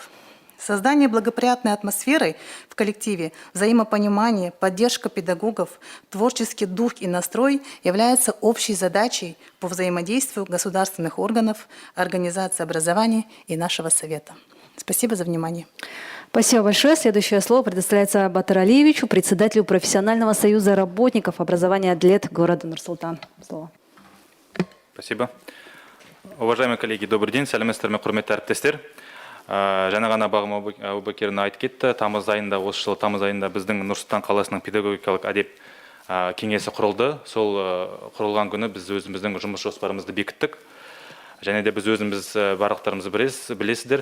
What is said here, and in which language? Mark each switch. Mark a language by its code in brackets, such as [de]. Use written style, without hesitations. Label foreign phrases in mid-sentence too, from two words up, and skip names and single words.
[ru] Создание благоприятной атмосферы в коллективе, взаимопонимание, поддержка педагогов, творческий дух и настрой являются общей задачей по взаимодействию государственных органов, организации образования и нашего Совета. Спасибо за внимание. Спасибо большое. Следующее слово предоставляется Батыр Алиевичу, председателю профессионального союза работников образования «Адлет» города Нур-Султан. Слово. Спасибо. Уважаемые коллеги, добрый день. [kk] Сәлеметсіздер ме, құрметті әріптестер. Жаңа ғана Бағым Абубакировна айтып кетті. Осы жылы тамыз айында біздің Нұр-Сұлтан қаласының педагогикалық әдеп кеңесі құрылды. Сол құрылған күні біз өзіміздің жұмыс жоспарымызды бекіттік. Және де біз өзіміз барлықтарымызды білесіздер.